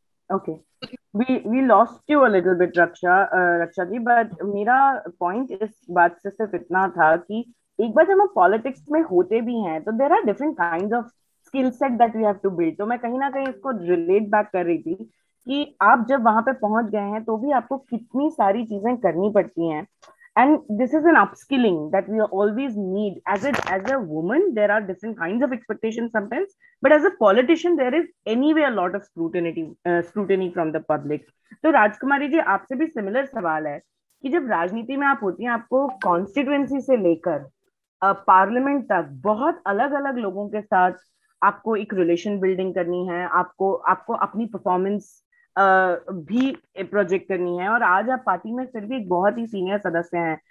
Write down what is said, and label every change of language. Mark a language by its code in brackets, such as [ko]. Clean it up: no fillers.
[hi] Okay, [en] we lost you a little bit, [hi] Raksha ji, but मेरा point इस बात से सिर्फ इतना था कि एक बार जब हम पॉलिटिक्स में होते भी हैं तो [en] There are different kind of skill set that we have to build. [hi] तो मैं कहीं ना कहीं इसको रिलेट बैक कर रही थी कि आप जब वहां पे पहुंच गए हैं तो भी आपको कितनी सारी चीजें करनी पड़ती हैं, [en] and this is an upskilling that we always need. As a woman there are different kinds of expectations sometimes, but as a politician there is anyway a lot of scrutiny from the public. [hi] तो राजकुमारी जी, आपसे भी similar सवाल है कि जब राजनीति में आप होती हैं, आपको कॉन्स्टिट्युएंसी से लेकर पार्लियामेंट तक बहुत अलग अलग लोगों के साथ आपको एक रिलेशन बिल्डिंग करनी है, आपको आपको अपनी परफॉर्मेंस भी प्रोजेक्ट करनी है, और आज आप पार्टी में फिर भी एक बहुत ही सीनियर सदस्य हैं।